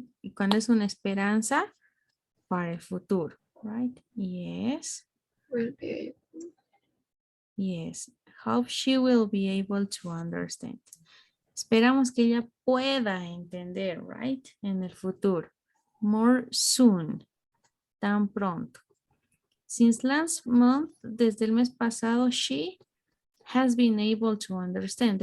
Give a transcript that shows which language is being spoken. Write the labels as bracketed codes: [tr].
[es] Y cuando es una esperanza para el futuro, right? [en] Yes. will be, Yes, hope she will be able to understand. [es] Esperamos que ella pueda entender, right? En el futuro. [en] More soon. [es] Tan pronto. [en] Since last month, [es] desde el mes pasado, [en] she has been able to understand.